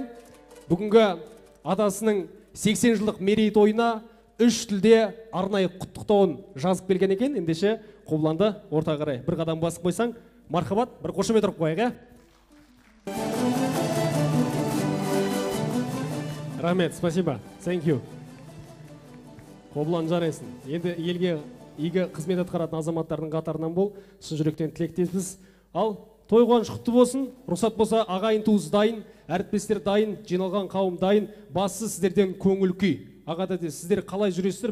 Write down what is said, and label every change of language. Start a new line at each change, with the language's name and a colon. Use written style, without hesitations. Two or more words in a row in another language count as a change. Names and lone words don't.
Kazakh: Бүгінгі атасының 80 жылдық мерейтойына 3 тілде арнайы құттықтауын жазып келген екен. Ендеше Қобыланды ортаға қарай бір қадам басып қойсаң, мархабат, бір қошемет ұрып қояйық, Рахмет,
Russian: спасибо.
English: Thank you.
Kazakh: Қобылан жарайсың. Енді елге игі қызмет атқаратын азаматтардың қатарынан бол. Шын жүректен тілектеспіз. Ал той қуаныш құтты болсын. Рұқсат болса, ағайын туыс дайын, әріптестер дайын, жиналған қауым дайын. Бастысы сіздерден көңіл күй. Ағада сіздер қалай жүресіздер?